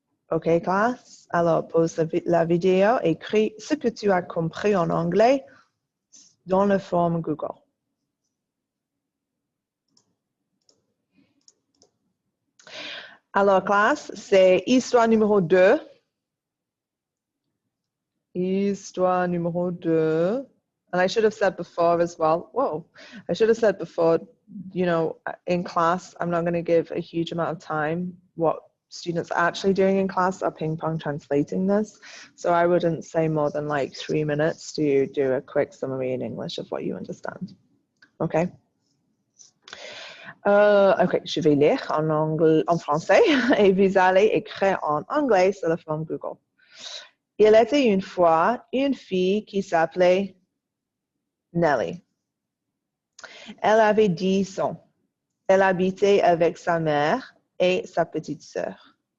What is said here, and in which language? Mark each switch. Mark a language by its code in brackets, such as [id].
[fr] OK, classe? Alors, pause la vidéo, écris ce que tu as compris en anglais dans la forme Google. Alors, classe, c'est histoire numéro 2. Histoire numéro 2. [en] And I should have said before as well, whoa, I should have said before, you know, in class, I'm not going to give a huge amount of time. What students are actually doing in class are ping pong translating this. So I wouldn't say more than like 3 minutes to do a quick summary in English of what you understand. Okay? [fr] OK, je vais lire en français et vous allez écrire en anglais sur la forme Google. Il était une fois une fille qui s'appelait Nelly. Elle avait 10 ans. Elle habitait avec sa mère et sa petite sœur.